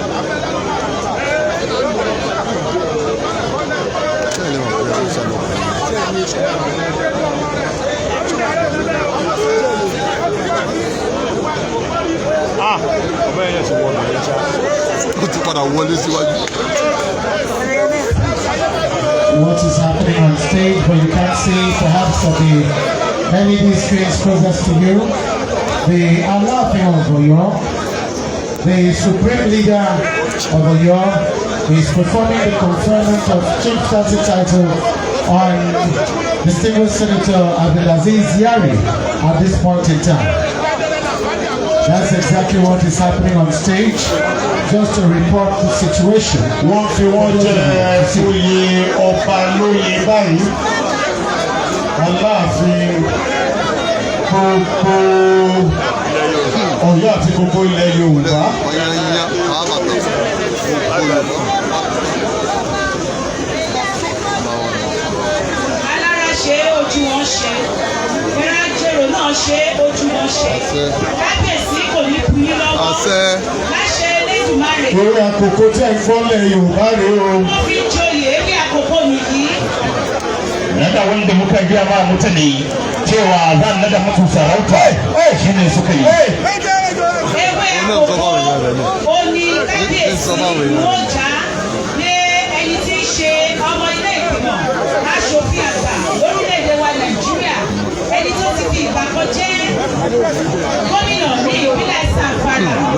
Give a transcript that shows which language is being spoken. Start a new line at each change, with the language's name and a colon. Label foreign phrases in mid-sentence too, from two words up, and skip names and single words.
Yoruba: ọbẹ̀ yẹn ti wọlé ẹ̀ ṣá. ó ti padà wọlé síwájú.
English: What is happening on stage, but you can't see perhaps of the LED screens closest to you. The Alaafin of Oyo, the Supreme Leader of Oyo, is performing the conferment of chieftaincy title on distinguished Senator Abdulaziz Yari at this point in time. That's exactly what is happening on stage. Just to report the situation.
Yoruba: Wọ́n fi wọ́n jẹ oyè Ọbalóyin báyìí. Aláàfin gbogbo Ọ̀yọ́ àti gbogbo ilẹ̀ Yorùbá. Alára ṣe ojú wọn ṣe, Ìrájèrò náà ṣe ojú wọn ṣe. Kábíyèsí kò ní kú yín lọ́wọ́. Láṣẹ Elédùmarè. Orí àkókò tí ẹ̀ ń gbọ́lẹ̀ Yorùbá rèé o. Wọ́n fi ń joyè ewé àkókò nìyí.
Hausa: Nada wanda muka gaya ma mutane cewa zan nada muku sarauta shi ne suka yi.
Yoruba: Ewé àkókò ó ní kábíyèsí wọ́n já lé ẹni tí ń ṣe ọmọ ilé ìgbìmọ̀ aṣòfin àgbà lórílẹ̀‐èdè wa Nàìjíríà ẹni tó ti fi ìgbà kan jẹ́ gómìnà ní ìpínlẹ̀ Zamfara.